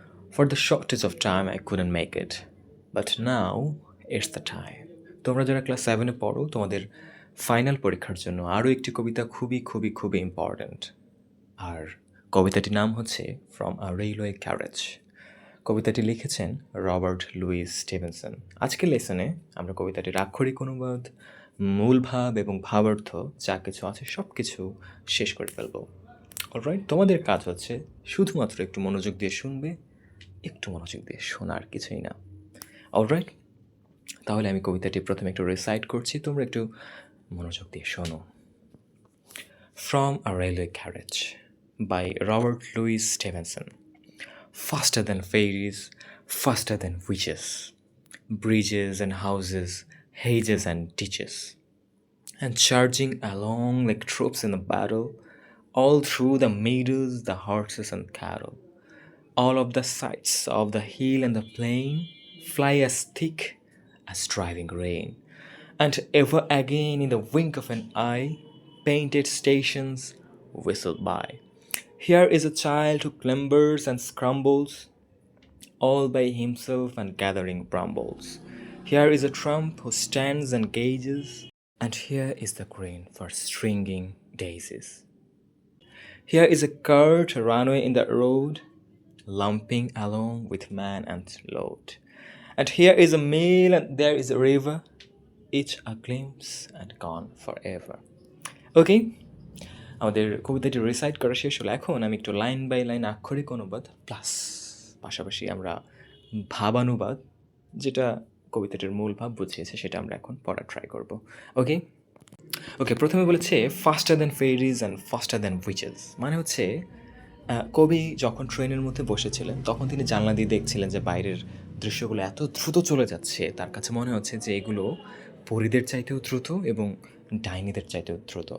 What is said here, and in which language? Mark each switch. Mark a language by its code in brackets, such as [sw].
[en] For the shortest of time I couldn't make it. But now it's the time. [bn] তোমরা যারা class 7-এ পড়ো তোমাদের final পরীক্ষার জন্য আরও একটি কবিতা খুবই খুবই খুবই ইম্পর্ট্যান্ট। আর কবিতাটির নাম হচ্ছে ফ্রম আ রেলওয়ে ক্যারেজ। কবিতাটি লিখেছেন রবার্ট লুইস স্টিভেনসন। আজকের লেসনে আমরা কবিতাটির আক্ষরিক অনুবাদ, মূল ভাব এবং ভাবার্থ যা কিছু আছে সব কিছু শেষ করে ফেলবো। অলরাইট, তোমাদের কাজ হচ্ছে শুধুমাত্র একটু মনোযোগ দিয়ে শুনবে, একটু মনোযোগ দিয়ে শোনার কিছুই না। অলরাইট, তাহলে আমি কবিতাটি প্রথমে একটু রিসাইট করছি, তোমরা একটু মনোযোগ দিয়ে শোনো। [en] From a railway carriage by Robert Louis Stevenson. Faster than fairies, faster than witches, bridges and houses, hedges and ditches, and charging along like troops in a battle, all through the meadows, the horses and cattle. All of the sights of the hill and the plain fly as thick as driving rain, and ever again in the wink of an eye, painted stations whistle by. Here is a child who clambers and scrambles, all by himself and gathering brambles. Here is a trump who stands and gazes, and here is the grain for stringing daisies. Here is a cart, a runaway in the road, lumping along with man and load. And here is a mill, and there is a river, each a glimpse and gone forever. [bn] ওকে, আমাদের কবিতাটি recite করা শেষ হলো। এখন আমি একটু [en] line by line [bn] আক্ষরিক অনুবাদ প্লাস পাশাপাশি আমরা ভাবানুবাদ, যেটা কবিতাটির মূল ভাব বুঝিয়েছে, সেটা আমরা এখন পড়া ট্রাই করব। ওকে ওকে প্রথমে বলেছে [en] faster than fairies and faster than witches, [bn] মানে হচ্ছে কবি যখন ট্রেনের মধ্যে বসেছিলেন তখন তিনি জানলা দিয়ে দেখছিলেন যে বাইরের দৃশ্যগুলো এত দ্রুত চলে যাচ্ছে, তার কাছে মনে হচ্ছে যে এগুলো পরীদের চাইতেও দ্রুত এবং ডাইনিদের চাইতেও দ্রুত।